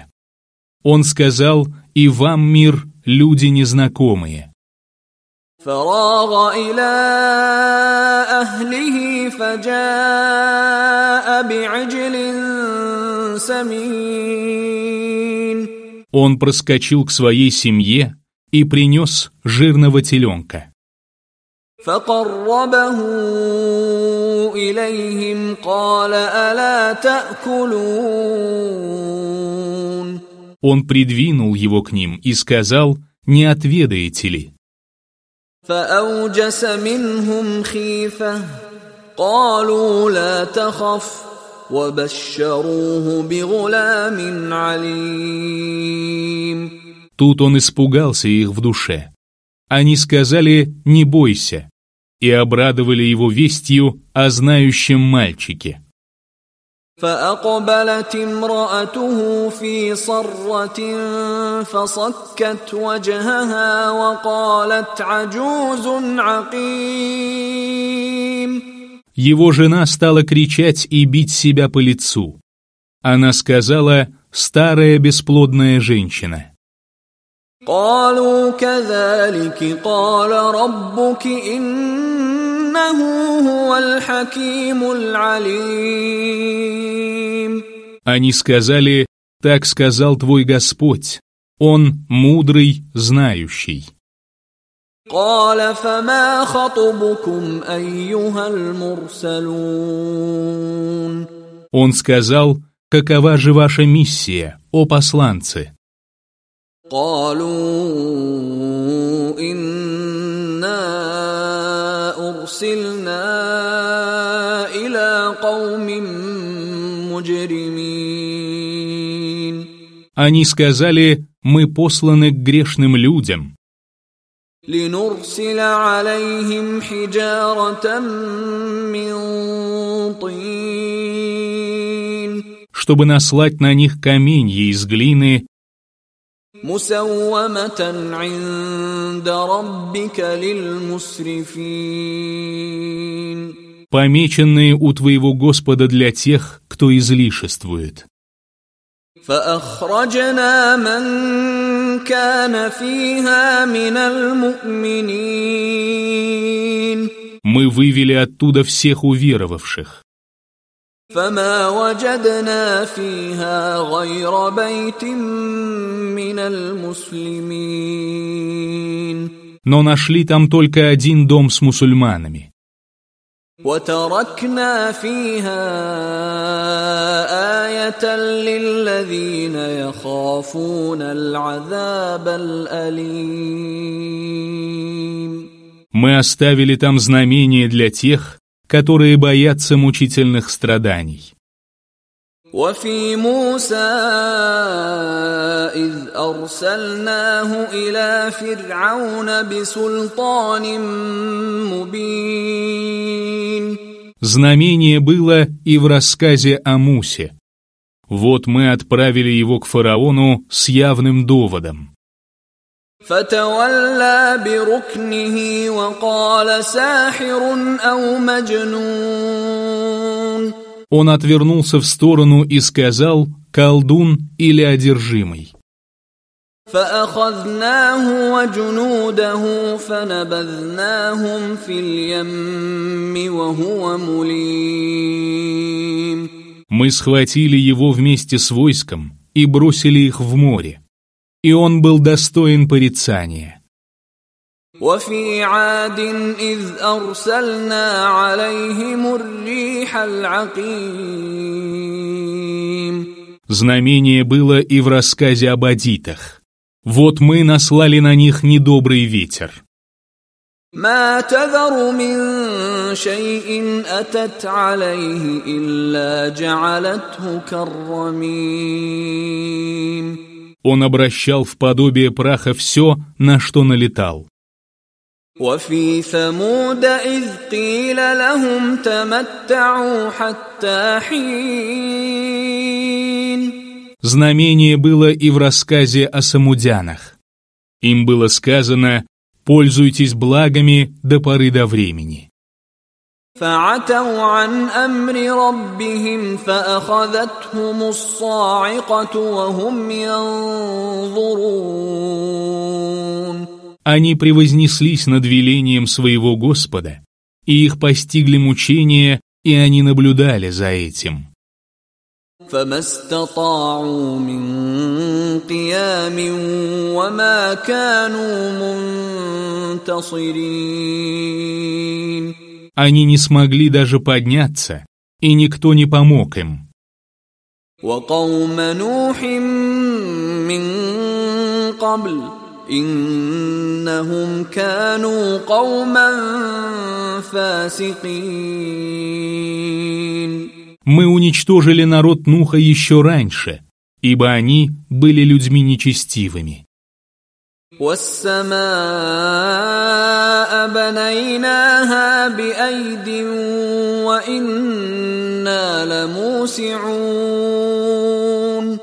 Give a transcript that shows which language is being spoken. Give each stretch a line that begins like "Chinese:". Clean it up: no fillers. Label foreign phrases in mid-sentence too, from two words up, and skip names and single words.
Russian: Он сказал: «И вам мир, люди незнакомые».
Arabic: فراغ إلى أهله فجاء بعجل سمين.
Russian: Он проскочил к своей семье и принес жирного теленка.
Arabic: فقربه إليهم قال ألا تأكلون.
Russian: Он придвинул его к ним и сказал: «Не отведаете ли?»
Arabic: فأوجس منهم خيفة قالوا لا تخف وبشروه بغلام عليم.
Russian: Тут он испугался их в душе. Они сказали: «Не бойся», и обрадовали его вестью о знающем мальчике.
Arabic: فأقبلت امرأته في صرة فصكت وجهها وقالت عجوز عقيم.
Russian: Его жена стала кричать и бить себя по лицу. Она сказала: «Старая бесплодная женщина».
Arabic: قالوا كذلك قال ربك إنه هو الحكيم العليم.
Russian: Они сказали: «Так сказал твой Господь, Он мудрый, знающий».
Arabic: قال فما خطبكم أيها المرسلون.
Russian: Он сказал: «Какова же ваша миссия, о посланцы?»
Arabic: قالوا إنا أرسلنا إلى قوم مجرمين.
Russian: Они сказали: «Мы посланы к грешным людям,
Arabic: لنرسل عليهم حجارة من طين.
Russian: чтобы наслать на них каменья из глины,
Arabic: مسومة عند ربك للمسرفين.
Russian: помеченные у твоего Господа для тех, кто излишествует».
Arabic: فأخرجنا من كان فيها من المؤمنين.
Russian: Мы вывели оттуда всех уверовавших.
Arabic: فما وجدنا فيها غير بيت من المسلمين.
Russian: Но нашли там только один дом с мусульманами.
Arabic: وتركنا فيها آية للذين يخافون العذاب الأليم.
Russian: Мы оставили там знамение для тех, которые боятся мучительных страданий.
Arabic: وفي موسى إذ أرسلناه إلى فرعون بسلطان مبين.
Russian: Знамение было и в рассказе о Мусе. Вот мы отправили его к фараону с явным доводом.
Arabic: فتولى بركنه وقال ساحر أو مجنون.
Russian: Он отвернулся в сторону и сказал: «Колдун или одержимый».
Arabic: فأخذناه وجنوده فنبذناهم في اليم وهو مليم.
Russian: Мы схватили его вместе с войском и бросили их в море, и он был достоин порицания.
Arabic: وفي عاد إذ أرسلنا عليهم الريح العقيم.
Russian: Знамение было и в рассказе об адитах. Вот мы наслали на них недобрый ветер.
Arabic: ما تذر من شيء أتت عليه إلا جعلته كالرميم.
Russian: Он обращал в подобие праха все, на что налетал.
Arabic: وفي ثمود إذ قيل لهم تمتعوا حتى حين.
Russian: Знамение было и в рассказе о самудянах. Им было сказано: «Пользуйтесь благами до поры до времени».
Arabic: فعتوا عن أمر ربهم فأخذتهم الصاعقة وهم ينظرون.
Russian: Они превознеслись над велением своего Господа, и их постигли мучения, и они наблюдали за этим.
Arabic: فما استطاعوا من قيام وما كانوا منتصرين.
Russian: Они не смогли даже подняться, и никто не помог им.
Arabic: وقوم نوح من قبل إنهم كانوا قوما فاسقين.
Russian: Мы уничтожили народ Нуха еще раньше, ибо они были людьми нечестивыми.
Arabic: وَالسَّمَاءَ بَنَيْنَاهَا بِأَيْدٍ وَإِنَّا لَمُوسِعُونَ.